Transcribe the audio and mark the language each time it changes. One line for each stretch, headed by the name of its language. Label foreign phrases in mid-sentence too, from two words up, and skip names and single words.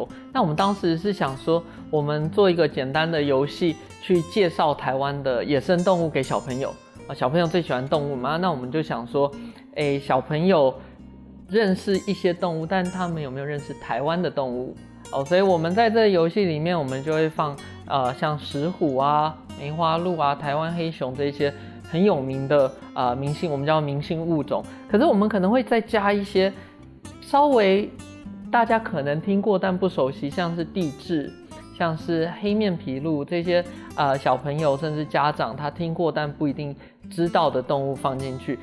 Chinese: 那我們當時是想說，我們做一個簡單的遊戲，去介紹台灣的野生動物給小朋友。小朋友最喜歡動物嘛，那我們就想說，小朋友認識一些動物，但他們有沒有認識台灣的動物？所以我們在這個遊戲裡面，我們就會放像石虎啊、梅花鹿啊、台灣黑熊這些很有名的明星，我們叫明星物種。可是我們可能會再加一些稍微大家可能聽過但不熟悉，像是帝雉，像是黑面琵鷺這些小朋友甚至家長他聽過但不一定知道的動物放進去。